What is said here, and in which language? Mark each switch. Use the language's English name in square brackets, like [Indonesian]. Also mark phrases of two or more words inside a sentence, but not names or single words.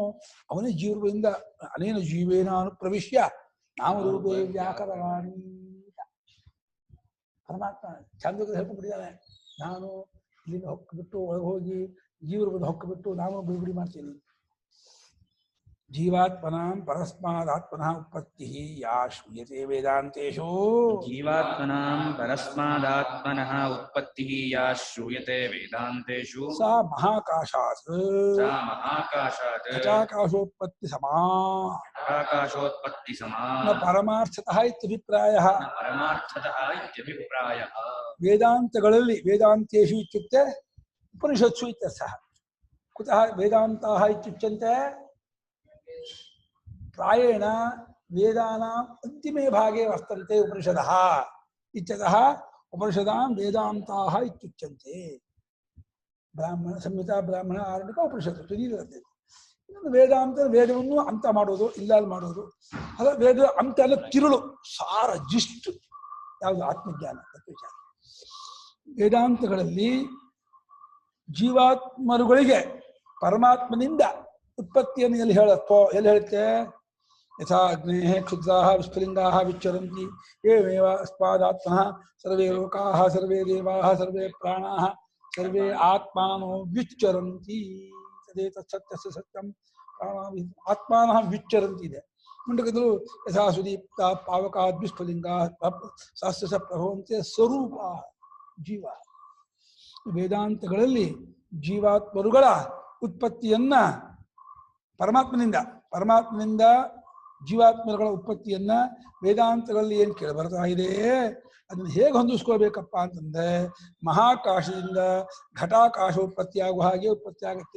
[Kannada] ಅವನೇ ಜೀವರೂಪದಿಂದ [Sanskrit] ಅನೇನ ಜೀವೇನ ಪ್ರವಿಶ್ಯ ನಾಮರೂಪೇ ವ್ಯಾಕರಣಾನಿ. [Kannada] ಪರಮಾತ್ಮ ಚಂದಕ್ಕೆ ಹೇಳ್ಕೊಂಡ್ಬಿಟ್ಟಿದ್ದಾನೆ, ನಾನು ಇಲ್ಲಿಂದ ಹೊಕ್ಕಬಿಟ್ಟು ಒಳಗೆ ಹೋಗಿ ಜೀವರೂಪದ ಹೊಕ್ಕಬಿಟ್ಟು ನಾನು ಬಿಡುಗಡೆ ಮಾಡ್ತೀನಿ. [Sanskrit] ಜೀವಾತ್ಮನಾಂ ಪರಸ್ಮಾದಾತ್ಮನಃ ಉತ್ಪತ್ತಿಃ ಯಾ ಶ್ರೂಯತೆ ವೇದಾಂತೇಷು. जीवात्मनां परस्मादात्मनः उत्पत्तिः या श्रूयते वेदान्तेषु ಸಾ ಮಹಾಕಾಶಾತ್ सा महाकाशात् ಘಟಾಕಾಶೋತ್ಪತ್ತಿ ಸಮಾ घटाकाशोत्पत्तिसमा ನ ಪರಮಾರ್ಥತಃ ಇತ್ಯಭಿಪ್ರಾಯಃ. परमार्थतः इत्यभिप्रायः. ವೇದಾಂತಗಳಲ್ಲಿ ವೇದಾಂತೇಷು ಇತ್ಯುಕ್ತೆ ಉಪನಿಷತ್ಸು ಇತ್ಯರ್ಥಃ. ಕುತಃ ವೇದಾಂತಾಃ ಇತ್ಯುಚ್ಯಂತೆ? ಪ್ರಾಯೇಣ ವೇದಾನಾಂ ಅಂತಿಮೇ ಭಾಗೆ ವರ್ತಂತೆ ಉಪನಿಷದಃ ಇತ್ಯತಃ ಉಪನಿಷದಾಂ ವೇದಾಂತಾಃ ಇತ್ಯುಚ್ಯಂತೆ. ಬ್ರಾಹ್ಮಣ ಸಂಹಿತಾ, [Kannada] ಬ್ರಾಹ್ಮಣ, ಆರಣ್ಯಕ, ಉಪನಿಷತ್ತು ತುದಿಯಿರುತ್ತೆ. ಇನ್ನೊಂದು ವೇದಾಂತ, ವೇದವನ್ನು ಅಂತ ಮಾಡೋದು, ಇಲ್ಲ ಮಾಡೋದು. ಅದ ವೇದ ಅಂತ ಎಲ್ಲ ತಿರುಳು, ಸಾರ, ಜಿಷ್ಟು ಯಾವುದು ಆತ್ಮಜ್ಞಾನ ತತ್ವಜ್ಞಾನ. ವೇದಾಂತಗಳಲ್ಲಿ ಜೀವಾತ್ಮರುಗಳಿಗೆ ಪರಮಾತ್ಮನಿಂದ ಉತ್ಪತ್ತಿಯನ್ನು ಎಲ್ಲಿ ಹೇಳುತ್ತೆ? [Sanskrit] ಯಥಾ ಅಗ್ನೇಃ ಕ್ಷುದ್ರಾಃ ವಿಸ್ಫುಲಿಂಗಾಃ ವಿಚ್ಚರಂತಿ ಏವೇವ ಅಸ್ಮಾದಾತ್ಮನಃ ಸರ್ವೇ ಲೋಕಾಃ ಸರ್ವೇ ದೇವಾಃ ಸರ್ವೇ ಪ್ರಾಣಾಃ ಸರ್ವೇ ಆತ್ಮಾನೋ ವಿಚ್ಚರಂತಿ. ತದೇತತ್ ಸತ್ಯಸ್ಯ ಸತ್ಯಂ ಪ್ರಾಣಾಃ ಆತ್ಮಾನಃ ವಿಚ್ಚರಂತಿ ಇದೆ. ಮುಂಡಕದಲ್ಲೂ ಯಥಾ ಸುದೀಪ್ತ ಪಾವಕಾದ್ ವಿಸ್ಫುಲಿಂಗಾಃ ಶಾಸ್ತ್ರಸ ಪ್ರಭವಂತೆ ಸ್ವರೂಪ ಜೀವ. [Kannada] ವೇದಾಂತಗಳಲ್ಲಿ ಜೀವಾತ್ಮರುಗಳ ಉತ್ಪತ್ತಿಯನ್ನ ಪರಮಾತ್ಮನಿಂದ ಜೀವಾತ್ಮಗಳ ಉತ್ಪತ್ತಿಯನ್ನ ವೇದಾಂತಗಳಲ್ಲಿ ಏನು ಕೇಳಿ ಬರ್ತಾ ಇದೆ, ಅದನ್ನು ಹೇಗೆ ಹೊಂದಿಸ್ಕೊಳ್ಬೇಕಪ್ಪ ಅಂತಂದ್ರೆ ಮಹಾಕಾಶದಿಂದ ಘಟಾಕಾಶೋತ್ಪತ್ತಿ ಆಗುವ ಹಾಗೆ ಉತ್ಪತ್ತಿ ಆಗುತ್ತೆ.